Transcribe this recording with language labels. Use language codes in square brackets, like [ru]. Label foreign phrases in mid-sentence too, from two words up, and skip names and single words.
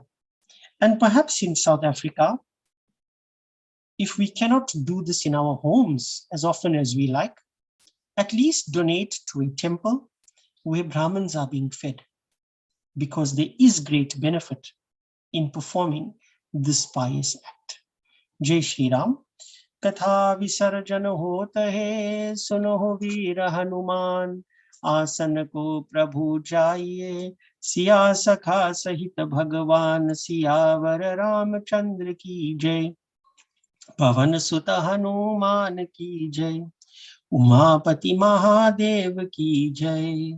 [en] And perhaps in South Africa, if we cannot do this in our homes as often as we like, at least donate to a temple where Brahmins are being fed, because there is great benefit in performing this pious act. [hi] जय श्री राम। कथा विसर्जन होता है, सुनो वीर हनुमान, आसन को प्रभु जाइए, सिया सखा सहित भगवान, सियावर रामचंद्र की जय, पवन सुत हनुमान की जय, उमापति महादेव की जय.